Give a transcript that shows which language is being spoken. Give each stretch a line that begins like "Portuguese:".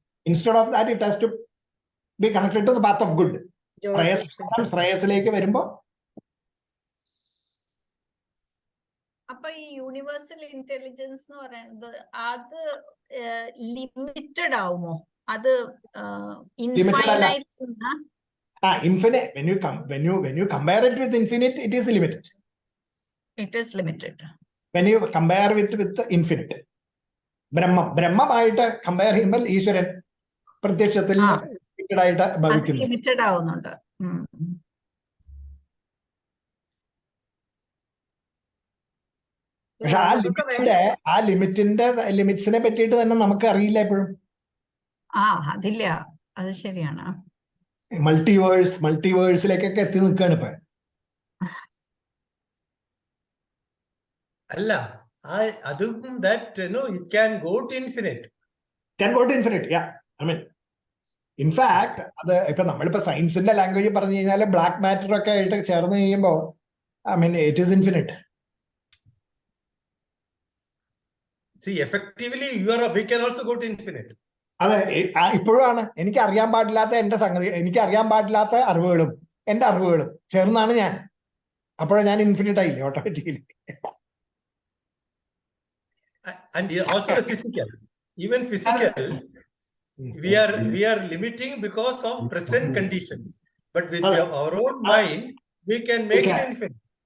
English: Instead of that it has to be connected to the path of good.
Malayalam: ശ്രേയസിലേക്ക് വരുമ്പോ അപ്പൊ ഈ universal intelligence എന്ന് പറയുന്നത് അത് ലിമിറ്റഡ് ആവുമോ? അത് infinite?
English: infinite. When you compare it with infinite, it is limited. It is limited. When you compare it with infinite,
Malayalam: ബ്രഹ്മമായിട്ട് compare ചെയ്യുമ്പോൾ ഈശ്വരൻ പ്രത്യക്ഷത്തിൽ ലിമിറ്റഡ് ആയിട്ട് ഭവിക്കുന്നു. ലിമിറ്റഡ് ആവുന്നുണ്ട്. പക്ഷെ ആ ലിമിറ്റിന്റെ ലിമിറ്റ്സിനെ പറ്റിയിട്ട് തന്നെ നമുക്ക് അറിയില്ല എപ്പോഴും. അതില്ല, അത് ശരിയാണ്. മൾട്ടിവേഴ്സിലേക്കൊക്കെ എത്തി നിൽക്കുകയാണ് ഇപ്പൊ. അല്ല, അതും
English: that no, it can go to infinite. Yeah. I mean, in fact,
Malayalam: അത് ഇപ്പൊ നമ്മളിപ്പോ സയൻസിന്റെ ലാംഗ്വേജ് പറഞ്ഞു കഴിഞ്ഞാൽ ബ്ലാക്ക് മാറ്റർ ഒക്കെ ആയിട്ട് ചേർന്ന് കഴിയുമ്പോ
English: I mean it is infinite. See, effectively we can also go to infinite.
Malayalam: അതെ, ഇപ്പോഴും ആണ്. എനിക്ക് അറിയാൻ പാടില്ലാത്ത എന്റെ സംഗതി, എനിക്ക് അറിയാൻ പാടില്ലാത്ത അറിവുകളും എന്റെ അറിവുകളും ചേർന്നാണ് ഞാൻ. അപ്പോഴേ ഞാൻ ഇൻഫിനിറ്റ് ആയില്ലേ automatically.
English: And also the physical, even physical, we are limiting because of present conditions. But with our own mind, we can make it infinite.